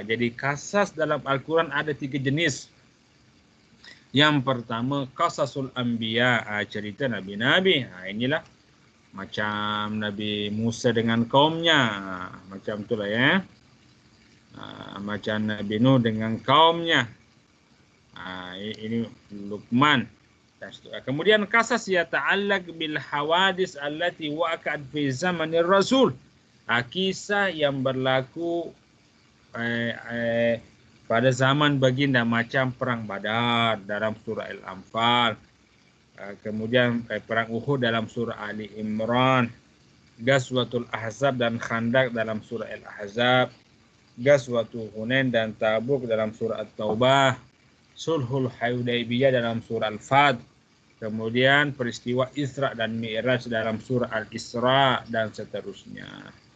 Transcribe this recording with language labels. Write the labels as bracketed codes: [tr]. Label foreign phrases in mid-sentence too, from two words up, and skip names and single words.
[ms] Jadi qasas dalam Al-Quran ada 3 jenis. Yang pertama [ar] قصص الأنبياء, [ms] cerita nabi-nabi. Inilah macam Nabi Musa dengan kaumnya, macam itulah ya. Macam Nabi Nuh dengan kaumnya. Ini Luqman. Kemudian [ar] قصص يتعلق بالحوادث التي وقعت في زمن الرسول. [ms] Kisah yang berlaku pada zaman baginda, macam perang Badar dalam surah Al-Anfal, kemudian perang Uhud dalam surah Ali Imran, Ghazwatul Ahzab dan Khandaq dalam surah Al-Ahzab, Ghazwatul Hunain dan Tabuk dalam surah At-Taubah, Sulhul Hudaybiyah dalam surah Al-Fat, kemudian peristiwa Isra dan Mi'raj dalam surah Al-Isra dan seterusnya.